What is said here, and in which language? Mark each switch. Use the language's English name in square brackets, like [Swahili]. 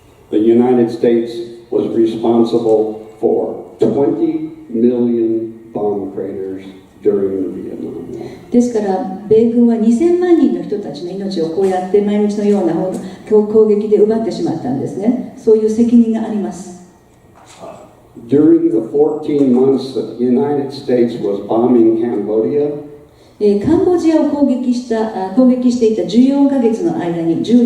[English] The United States was responsible for 20 million bomb craters during the Vietnam War. [Japanese] ですから米軍は2000万人の人たちの命をこうやって毎日のような攻撃で奪ってしまったんですね。そういう責任があります。 [English] During the 14 months that the United States was bombing Cambodia, [Japanese] カンボジアを攻撃していた14ヶ月の間に、